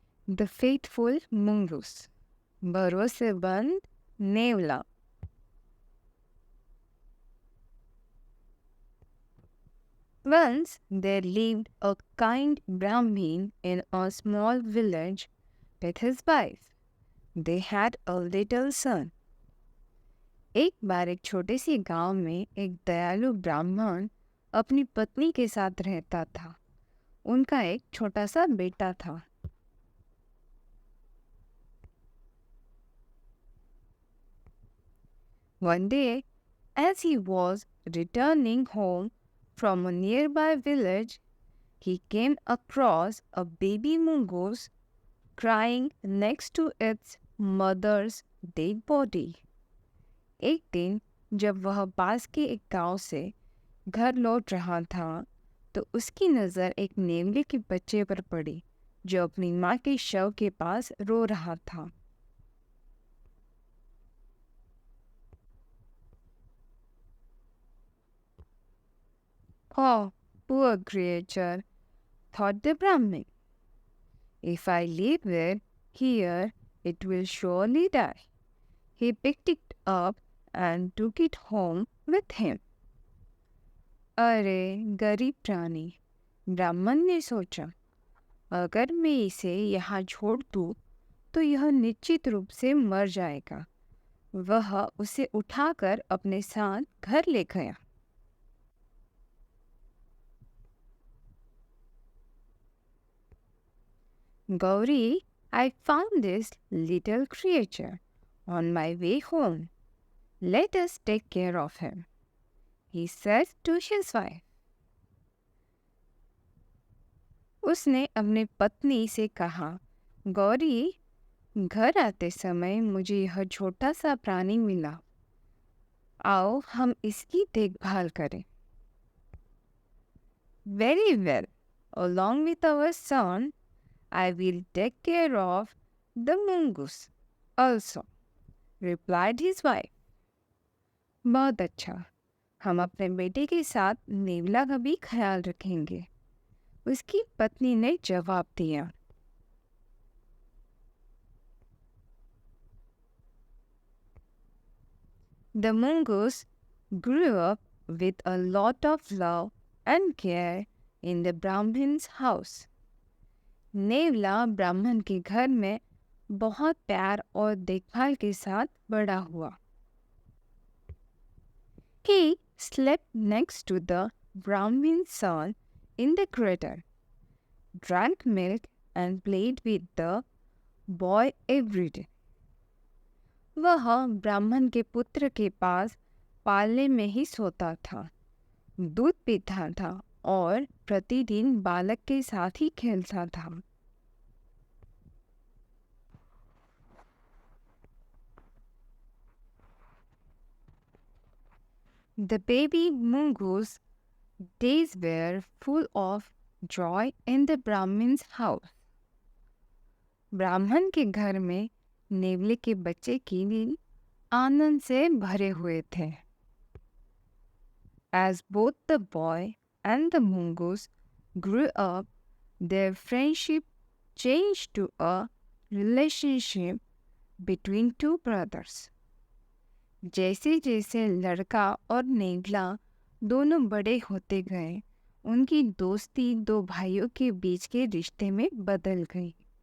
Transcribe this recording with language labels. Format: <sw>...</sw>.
<en>the faithful mongoose,</en> <hi>भरोसेमंद नेवला।</hi> <en>Once there lived a kind Brahmin in a small village with his wife. They had a little son.</en> <hi>एक बार एक छोटे से गांव में एक दयालु ब्राह्मण अपनी पत्नी के साथ रहता था। उनका एक छोटा सा बेटा था।</hi> <en>One day, as he was returning home from a nearby village, he came across a baby mongoose crying next to its mother's dead body.</en> <hi>एक दिन जब वह पास के एक गांव से घर लौट रहा था, तो उसकी नज़र एक नेवले के बच्चे पर पड़ी जो अपनी माँ के शव के पास रो रहा था।</hi> <en>Oh, poor creature, thought the Brahmin. If I leave it here, it will surely die. He picked it up and took it home with him.</en> <hi>अरे गरीब प्राणी, ब्राह्मण ने सोचा, अगर मैं इसे यहाँ छोड़ दूँ तो यह निश्चित रूप से मर जाएगा। वह उसे उठाकर अपने साथ घर ले गया।</hi> <en>Gauri, I found this little creature on my way home. Let us take care of him, he said to his wife.</en> <hi>उसने अपनी पत्नी से कहा, गौरी, घर आते समय मुझे यह छोटा सा प्राणी मिला। आओ हम इसकी देखभाल करें।</hi> <en>Very well, along with our son, I will take care of the mongoose also, replied his wife.</en> <hi>बहुत अच्छा, हम अपने बेटे के साथ नेवला का भी ख्याल रखेंगे, उसकी पत्नी ने जवाब दिया।</hi> <en>The mongoose grew up with a lot of love and care in the Brahmin's house.</en> <hi>नेवला ब्राह्मण के घर में बहुत प्यार और देखभाल के साथ बड़ा हुआ।</hi> <en>He slept next to the Brahmin's son in the cradle, drank milk and played with the boy every day.</en> <hi>वह ब्राह्मण के पुत्र के पास पालने में ही सोता था, दूध पीता था और प्रतिदिन बालक के साथ ही खेलता था।</hi> <en>The baby mongoose days were full of joy in the Brahmin's house.</en> <hi>ब्राह्मण के घर में नेवले के बच्चे के दिन आनंद से भरे हुए थे।</hi> <en>As both the boy and the mongoose grew up, their friendship changed to a relationship between two brothers.</en> <hi>जैसे जैसे लड़का और नेवला दोनों बड़े होते गए, उनकी दोस्ती दो भाइयों के बीच के रिश्ते में बदल गई।</hi>